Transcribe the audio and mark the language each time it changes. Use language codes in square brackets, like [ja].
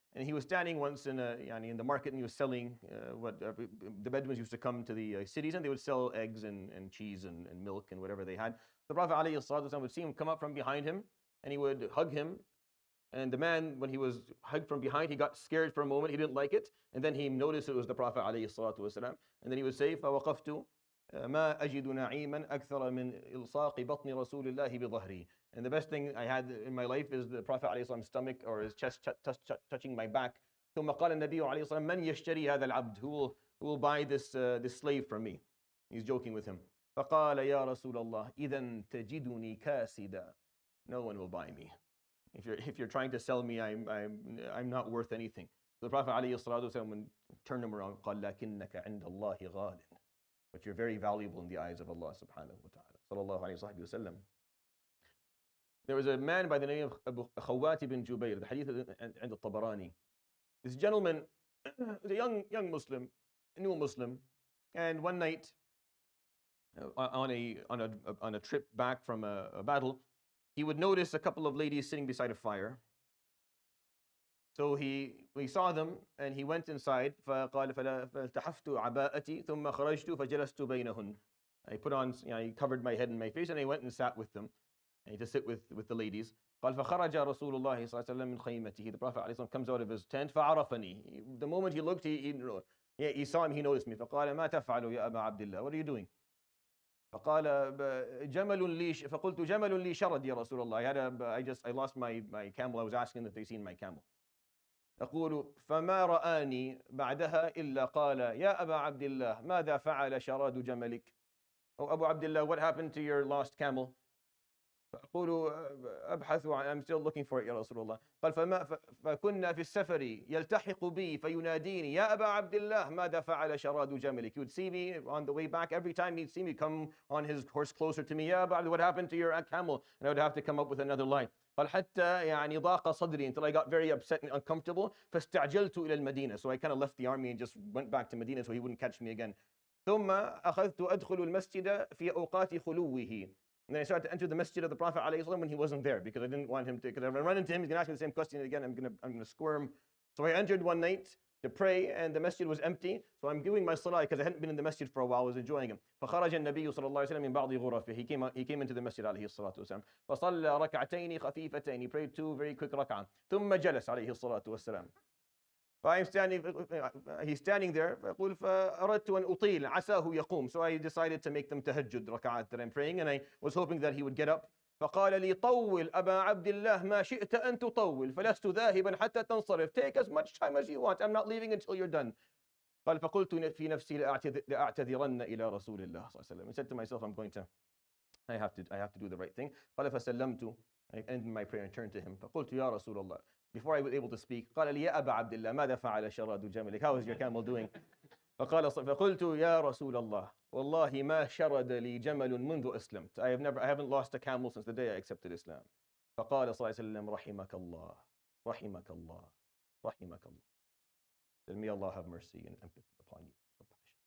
[en] And he was standing once in the market, and he was selling what the Bedouins used to come to the cities, and they would sell eggs and cheese and milk and whatever they had. The Prophet ﷺ would see him come up from behind him, and he would hug him. And the man, when he was hugged from behind, he got scared for a moment. He didn't like it. And then he noticed it was the Prophet ﷺ. And then he would say, [ar] فَوَقَفْتُ ما أجد نعيما أكثر من إلصاق بطن رسول الله بظهري. [en] And the best thing I had in my life is the Prophet ﷺ's stomach or his chest touching my back. [ar] ثم قال النبي عليه الصلاة والسلام من يشتري هذا العبد, [en] who will buy this slave from me. He's joking with him. [ar] فقال يا رسول الله إذا تجدني كاسدا. [en] No one will buy me. If you're trying to sell me, I'm not worth anything. So the Prophet ﷺ turned him around. [ar] قال لكنك عند الله غال. [en] But you're very valuable in the eyes of Allah subhanahu wa ta'ala. Sallallahu alayhi wa sallam. There was a man by the name of Abu Khawat ibn Jubayr, the hadith and the Tabarani. This gentleman was a young Muslim, a new Muslim, and one night on a trip back from a battle, he would notice a couple of ladies sitting beside a fire. So he saw them and he went inside. [ar] فقال فالتحفت عباءتي ثم خرجت فجلست بينهن. [en] I put on, he covered my head and my face, and I went and sat with them. And to sit with the ladies. [ar] قال فخرج رسول الله صلى الله عليه وسلم من خيمته. [en] The Prophet ﷺ comes out of his tent. [ar] فعرفني. [en] The moment he looked, he saw him. He noticed me. [ar] فقال ما تفعل يا أبا عبد الله? [en] What are you doing? [ar] فقال جمل لي فقلت جمل لي شرد يا رسول الله. [en] I lost my camel. I was asking them if they seen my camel. [ar] يقول فما رآني بعدها إلا قال يا أبا عبد الله ماذا فعل شراد جملك? [en] Oh, Abu Abdullah, what happened to your lost camel? [ar] فأقول أبحث [en] I'm still looking for it [ar] يا رسول الله. قال فكنا في السفر يلتحق بي فيناديني يا أبا عبد الله ماذا فعل شراد جملك? [en] He would see me on the way back. Every time he'd see me come on his horse closer to me, [ar] يا أبا, [en] what happened to your camel? And I would have to come up with another line. [ar] قال حتى ضاق صدري, [en] until I got very upset and uncomfortable. [ar] فاستعجلت إلى المدينة. [en] So I kind of left the army and just went back to Medina so he wouldn't catch me again. [ar] ثم أخذت أدخل المسجد في أوقات خلوه. [en] And then I started to enter the masjid of the Prophet ﷺ when he wasn't there, because I didn't want him to, because if I run into him, he's going to ask me the same question again. I'm going to squirm. So I entered one night to pray, and the masjid was empty. So I'm doing my salah because I hadn't been in the masjid for a while. I was enjoying him. [ar] فخرج النبي صلى الله عليه وسلم من بعض غرفه. [en] He came into the masjid [ar] عليه الصلاة والسلام. فصلى ركعتين خفيفتين. [en] He prayed 2 very quick ركعة. [ar] ثم جلس عليه الصلاة والسلام. [en] I'm standing, he's standing there. [ar] فأقول فأردت أن أطيل عساه يقوم. [en] So I decided to make them tahajjud raka'at that I'm praying, and I was hoping that he would get up. [ar] فقال لي طول أبا عبد الله ما شئت أن تطول فلست ذاهبا حتى تنصرف. [en] Take as much time as you want. I'm not leaving until you're done. [ar] قال فقلت في نفسي لأعتذرن إلى رسول الله صلى الله عليه وسلم. [en] I said to myself, I have to do the right thing. [ar] قال فسلمت. [en] I ended my prayer and turned to him. [ar] فقلت يا رسول الله. [en] Before I was able to speak, [ar] قال لي يا أبا عبد الله ماذا فعل شراد جملك? [en] How is your camel doing? [ar] فقلت يا رسول الله والله ما شرد لي جمل منذ أسلمت. [en] I haven't lost a camel since the day I accepted Islam. [ar] فقال صلى الله عليه وسلم رحمك الله رحمك الله رحمك الله. [en] Then may Allah have mercy and empathy upon you, compassion.